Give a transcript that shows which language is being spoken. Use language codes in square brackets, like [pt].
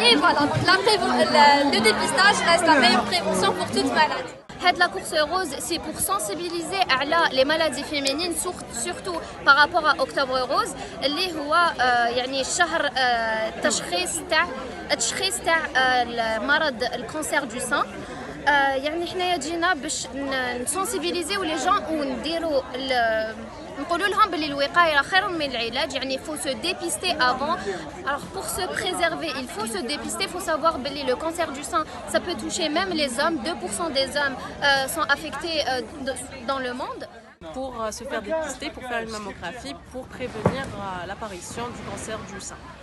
[fr] Et voilà, donc le dépistage reste la meilleure prévention pour toute maladie. La course rose, c'est pour sensibiliser à les maladies féminines, surtout par rapport à Octobre Rose, [ar] اللي هو يعني شهر تشخيص تاع المرض الكانسير [fr] du sein. [ar] يعني حنايا جينا باش نسونسيبيليزيو لي جون ونديروا نقولوا لهم بلي الوقايه خير من العلاج. [fr] يعني faut se dépister avant. Alors pour se préserver, il faut se dépister. Il faut savoir que le cancer du sein, ça peut toucher même les hommes. 2% des hommes sont affectés dans le monde. Pour se faire dépister, pour faire une mammographie, pour prévenir l'apparition du cancer du sein.